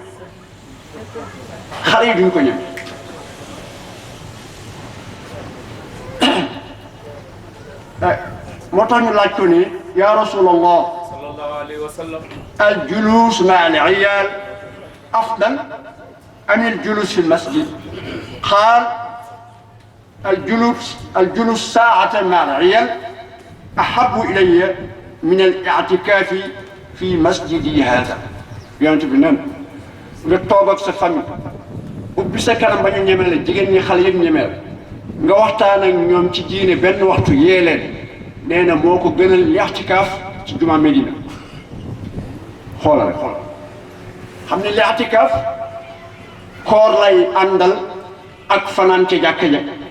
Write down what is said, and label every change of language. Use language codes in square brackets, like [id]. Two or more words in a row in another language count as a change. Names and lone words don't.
[wo] xale yi duñ ko ñeme moo tax ñu laaj ko ni [ar] يا رسول الله صلى الله عليه وسلم الجلوس مع العيال أفضل أم الجلوس في المسجد قال الجلوس ساعة مع العيال أحب إلي من الاعتكاف في مسجدي هذا. يعني تبنان [wo] nga toog ak sa famille ubbi sa kanam ba ñu ñeme la jigéen ñi xale yëpp ñeme la nga waxtaan ak ñoom ci diine benn waxtu yee leen nee na moo ko gënal li'tikaaf ci juma Medina xoolal xam ne li'tikaaf koor lay àndal ak fanaan ca jàkka ja